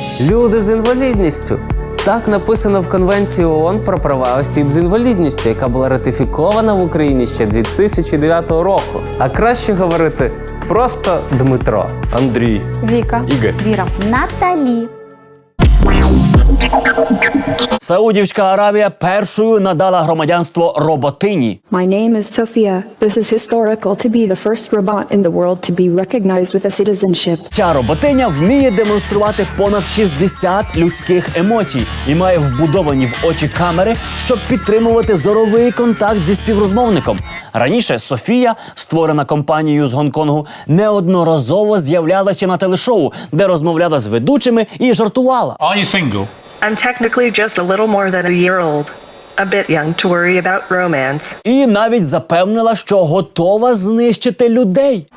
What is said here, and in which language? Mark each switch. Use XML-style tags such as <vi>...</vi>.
<uk>Люди з інвалідністю. Так написано в Конвенції ООН про права осіб з інвалідністю, яка була ратифікована в Україні ще 2009 року. А краще говорити просто Дмитро. Андрій. Віка. Ігор. Віра. Наталі. Саудівська Аравія першою надала громадянство роботині.</uk> <en>My name is Sophia. This is historical to be the first robot in the world to be recognized with a citizenship.</en> <uk>Ця роботиня вміє демонструвати понад 60 людських емоцій і має вбудовані в очі камери, щоб підтримувати зоровий контакт зі співрозмовником. Раніше Софія, створена компанією з Гонконгу, неодноразово з'являлася на телешоу, де розмовляла з ведучими і жартувала.</uk> <en>Are you single? I'm technically just a little more than a year old. A bit young to worry about romance.</en> <uk>І навіть запевнила, що готова знищити людей.</uk>